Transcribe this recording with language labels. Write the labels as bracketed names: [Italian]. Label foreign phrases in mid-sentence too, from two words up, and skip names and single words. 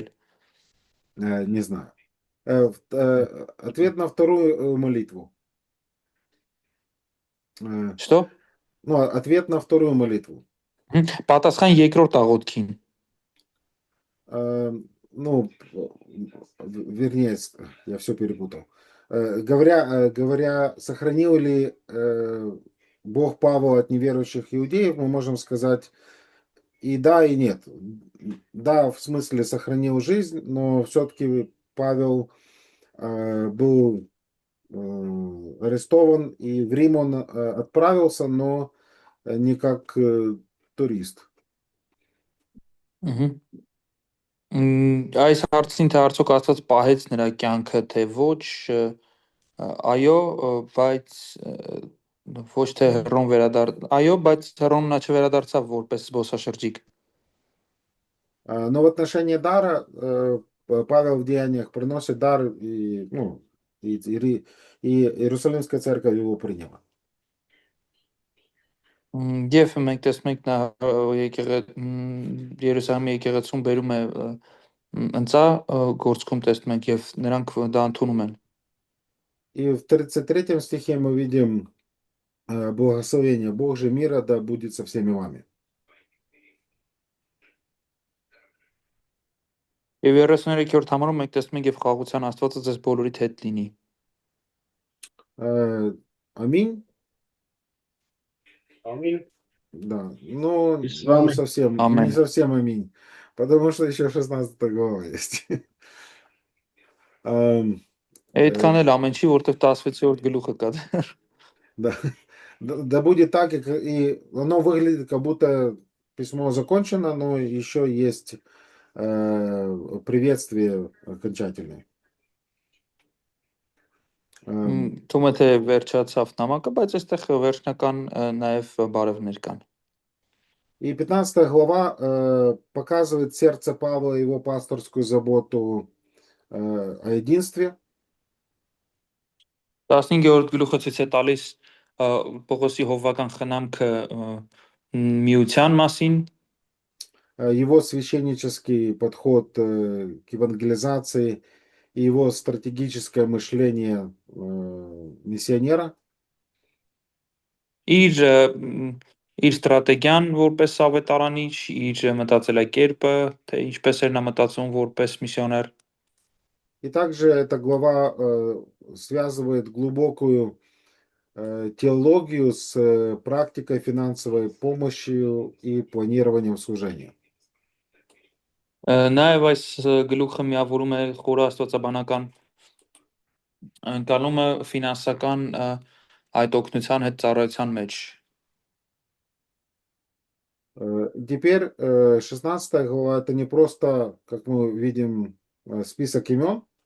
[Russian] Не знаю. Ответ на вторую молитву. Что? Ну, ответ на вторую молитву. [Armenian] Պատասխան երկրորդ աղոթքին։ [Russian] Ну, вернее, я все перепутал. Говоря, сохранил ли Бог Павла от неверующих иудеев, мы можем сказать и да, и нет. Да, в смысле сохранил жизнь, но все-таки Павел был арестован, и в Рим он отправился, но не как турист. [Armenian] Այս հարցին թե արդյոք Աստված պահեց նրա կյանքը, թե ոչ, այո, բայց ոչ թե հռոմ այո, բայց հռոմ նա չվերադարձավ որպես զբոսաշրջիկ։ [Russian] Но в отношении дара Павел в Деяниях приносит дар, и, ну, и Иерусалимская церковь его приняла. [Armenian] Եվ մենք տեսնում ենք նա Երուսաղեմի եկեղեցում բերում է ընծա գործքում տեսնում ենք եւ նրանք դա ընդունում են։ [Russian] И в 33 стихе мы видим благословение Бог же мира да будет со всеми вами. [Armenian] Եվ 33-րդ համարում մենք տեսնում ենք եւ խաղաղության Աստվածը ձեզ բոլորիդ հետ լինի։ [Russian] Аминь. [Armenian] Ամին։ [Russian] Да, но И с вами. не совсем, Амен. не совсем аминь, потому что еще 16 глава есть. [Armenian] Այդքան էլ ամեն չի, որտեղ 16-րդ гluխը կա։ [Russian] Да, да будет так, и оно выглядит, как будто письмо закончено, но еще есть приветствие окончательное. [Armenian] Թվում է թե վերջացավ նամակը, բայց այստեղ վերջնական նաև բարևներ կան։ [Russian] И 15 глава показывает сердце Павла, его пасторскую заботу о единстве. [Armenian] 15-րդ գլուխը ցույց է тալիս Պողոսի հովվական խնամքը միության մասին, [Russian] его священнический подход к евангелизации и его стратегическое мышление миссионера. [Armenian] իր ստրատեգիան որպես ավետարանիչ, իր մտածելակերպը, թե ինչպես էր նա մտածում որպես միսիոներ։ [Russian] И также эта глава связывает глубокую теологию с практикой финансовой помощи и планированием служения. [Armenian] Նաև այս գլուխը միավորում է խորը աստվածաբանական ընկալումը ֆինանսական այդ օգնության հետ ծառայության մեջ։ [Russian] Теперь 16 глава это не просто, как мы видим, список имен.